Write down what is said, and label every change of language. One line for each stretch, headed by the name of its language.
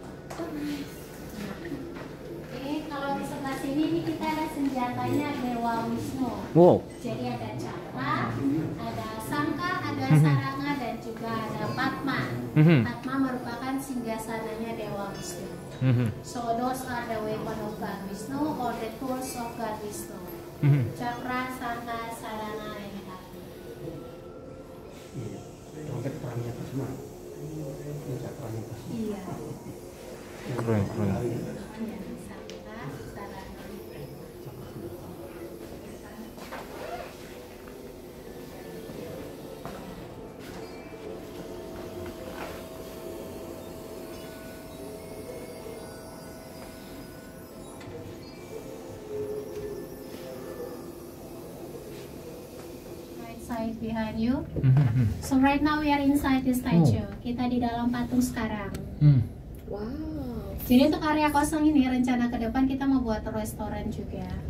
Indonesian: Oke, kalau di sebelah sini ini kita ada senjatanya Dewa Wisnu. Wow. Jadi ada cakra, ada sangka, ada saranga, dan juga ada Padma. Padma merupakan singgasananya Dewa Wisnu.
English: So those are the weapon of God Wisnu or the tools of God Wisnu. Cakra, sangka, saranga, and Padma.
Indonesian: Tongkat perangnya pas semua. Ini cakranya pas. Iya. Keren. Iya, sangka, saranga.
English: Side behind you. So right now we are inside the statue.
Indonesian: Kita di dalam patung sekarang. Wow. Jadi untuk area kosong ini rencana ke depan kita mau buat restoran juga.